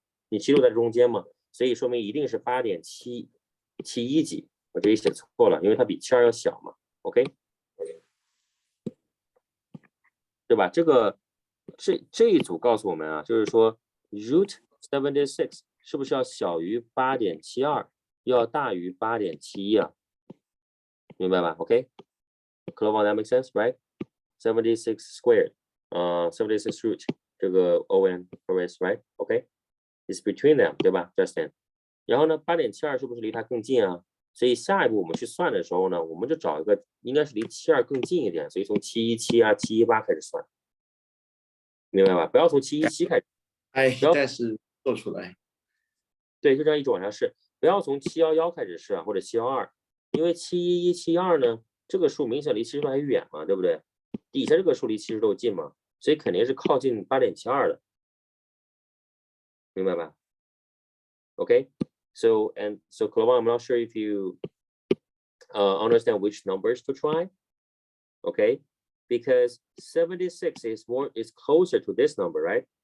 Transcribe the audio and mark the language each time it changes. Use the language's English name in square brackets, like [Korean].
[Chinese] 你76在中间嘛，所以说明一定是8.771几，我这里写错了，因为它比72要小嘛 ，OK， 对吧？这一组告诉我们啊，就是说 √76 是不是要小于8.72，要大于8.71啊？明白吧 ？OK。 [English] Come on, that makes sense, right? 76 squared, 76 root 这个 ON correct, right? OK, it's between them, [Chinese] 对吧 [English] ，Justin？ [Chinese] 然后呢，8.72是不是离它更近啊？所以下一步我们去算的时候呢，我们就找一个应该是离72更近一点，所以从717啊、718开始算，明白吧？不要从717开始，但是做出来。对，就这样一直往下试，不要从711开始试啊，或者712，因为711、712呢。这个数明显离76还远嘛，对不对？底下这个数离76近嘛，所以肯定是靠近8.72的，明白吧 ？ [English] Okay, so Clovan, I'm not sure if you understand which numbers to try. Okay, because 76 is closer to this number, right?